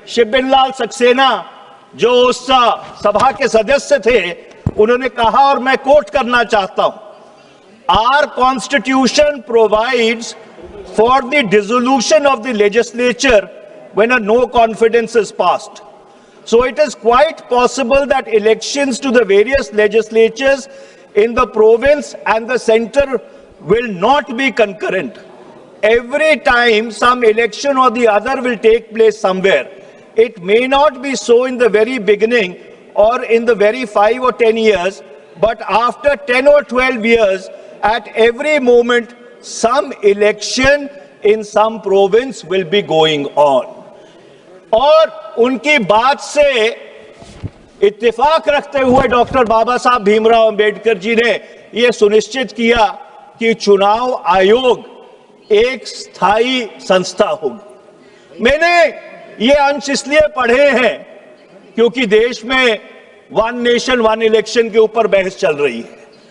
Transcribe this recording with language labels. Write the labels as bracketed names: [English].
[Hindi] शिबिन लाल सक्सेना जो उस सभा के सदस्य थे, उन्होंने कहा, और मैं कोट करना चाहता हूं, [English] Our constitution provides for the dissolution of the legislature when a no confidence is passed. So it is quite possible that elections to the various legislatures in the province and the center will not be concurrent. Every time some election or the other will take place somewhere. It may not be so in the very beginning or in the very 5 or 10 years, but after 10 or 12 years, at every moment, some election in some province will be going on. [Hindi] और उनकी बात से इत्तेफाक रखते हुए doctor बाबा साहब भीमराव अंबेडकर जी ने यह सुनिश्चित किया कि चुनाव आयोग एक स्थायी संस्था होगी. मैंने ये अंश इसलिए पढ़े हैं क्योंकि देश में वन नेशन वन इलेक्शन के ऊपर बहस चल रही है.